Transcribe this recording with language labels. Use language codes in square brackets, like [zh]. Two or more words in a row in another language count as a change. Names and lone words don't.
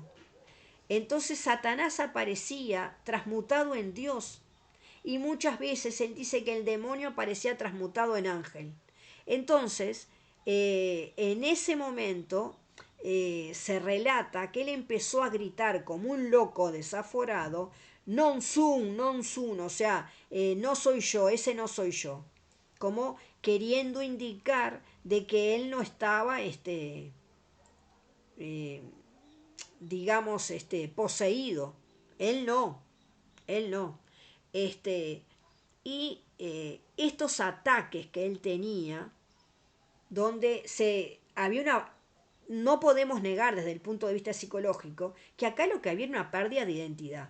[es] Entonces Satanás aparecía transmutado en Dios y muchas veces él dice que el demonio aparecía transmutado en ángel. Entonces, en ese momento se relata que él empezó a gritar como un loco desaforado, [la] non sum, non sum, [es] o sea, no soy yo, ese no soy yo, como queriendo indicar de que él no estaba, eh, digamos, poseído. Él no, él no. Este, y estos ataques que él tenía, donde había una, no podemos negar desde el punto de vista psicológico que acá lo que había era una pérdida de identidad.